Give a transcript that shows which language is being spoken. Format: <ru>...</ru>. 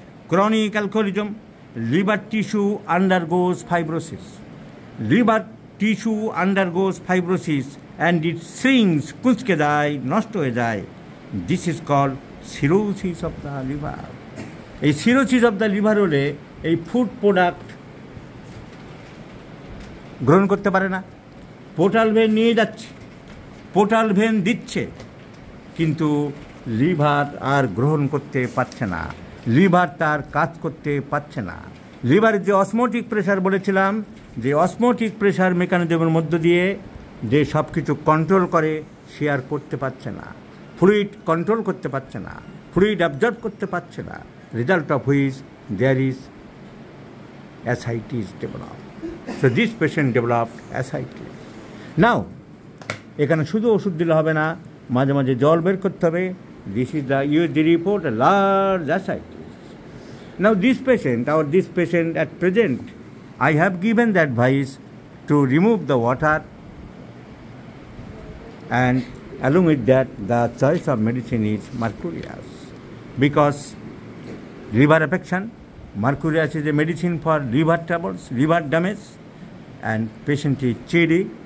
<en>Chronic alcoholism, liver tissue undergoes fibrosis. Liver tissue undergoes fibrosis and it shrinks, কুঁচকে যায়, নষ্ট হয়ে যায়। This is called cirrhosis of the liver.</en> <bn>এই cirrhosis of the liver হলে এই ফুড প্রোডাক্ট গ্রহণ করতে পারে না। পোর্টাল ভেন নিয়ে যাচ্ছে, পোর্টাল ভেন দিচ্ছে, কিন্তু লিভার আর গ্রহণ করতে পারছে না, লিভার তার কাজ করতে পারছে না। লিভারের যে অসমোটিক প্রেশার বলেছিলাম, যে অসমোটিক প্রেশার মেকানিজমের মধ্য দিয়ে যে সব কিছু কন্ট্রোল করে, সে আর করতে পারছে না। ফ্লুইড কন্ট্রোল করতে পারছে না, ফ্লুইড অ্যাবজর্ব করতে পারছে না।</bn> <en>Result of which there is ascites developed. So this patient developed ascites. Now</en> <bn>এখানে শুধু ওষুধ দিলে হবে না, মাঝে মাঝে জল বের করতে হবে।</bn> <en>This is the USG report, a large ascites. Now this patient at present, I have given the advice to remove the water, and along with that the choice of medicine is mercurius, because liver affection, mercurius is a medicine for liver troubles, liver damage, and patient is chilly.</en>